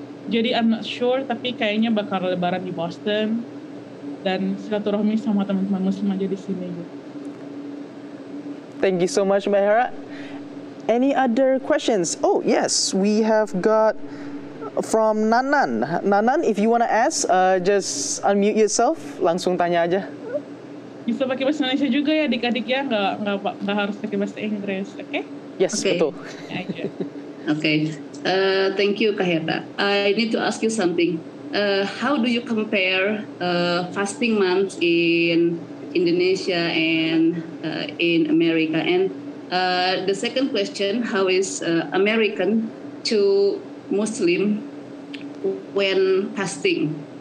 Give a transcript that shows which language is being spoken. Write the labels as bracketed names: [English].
[Indonesian] Jadi [English] I'm not sure, [Indonesian] tapi kayaknya bakal Lebaran di Boston dan silaturahmi sama teman-teman Muslim aja di sini gitu. [English] Thank you so much, Mbak Hera. Any other questions? Oh yes, we have got from Nanan. Nanan, if you want to ask, just unmute yourself. [Indonesian] Langsung tanya aja. Bisa pakai bahasa Indonesia juga ya, adik-adik ya, nggak harus pakai bahasa Inggris, oke? [English] Okay? Yes, okay. [Indonesian] Betul. [English] Okay. Thank you, Kak Hera. I need to ask you something. How do you compare fasting months in Indonesia and in America? And the second question, how is American to Muslim when fasting?